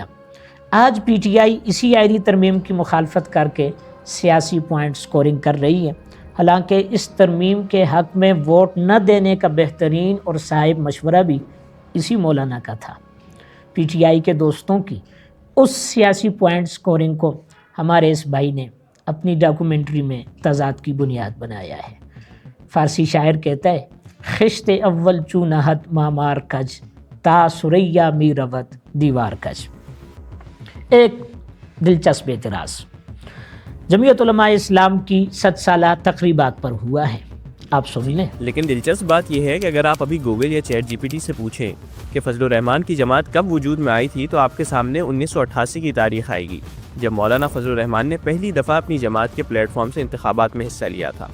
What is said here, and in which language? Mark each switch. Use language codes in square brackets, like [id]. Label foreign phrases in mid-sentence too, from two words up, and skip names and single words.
[ur] آج پی ٹی آئی اسی آئینی ترمیم کی مخالفت کر کے سیاسی پوائنٹ سکورنگ کر رہی ہے، حالانکہ اس ترمیم کے حق میں ووٹ نہ دینے کا بہترین اور صائب مشورہ بھی اسی مولانا کا تھا۔ پی ٹی آئی کے دوستوں کی اس سیاسی پوائنٹ سکورنگ کو ہمارے اس بھائی نے اپنی ڈاکومنٹری میں تضاد کی بنیاد بنایا ہے۔ فارسی شاعر کہتا ہے، [fa] خشت اول چونہت مامار کج تا سریا می روت دیوار کج۔ [ur] ایک دلچسپ اعتراض جمعیت علماء اسلام کی 100 سالہ تقریبات پر ہوا ہے، آپ سن لیں۔ لیکن دلچسپ بات یہ ہے کہ اگر آپ ابھی گوگل یا چیٹ جی پی ٹی سے پوچھیں کہ فضل الرحمان کی جماعت کب وجود میں آئی تھی تو آپ کے سامنے 1988 کی تاریخ آئے گی، جب مولانا فضل الرحمان نے پہلی دفعہ اپنی جماعت کے پلیٹ فارم سے انتخابات میں حصہ لیا تھا۔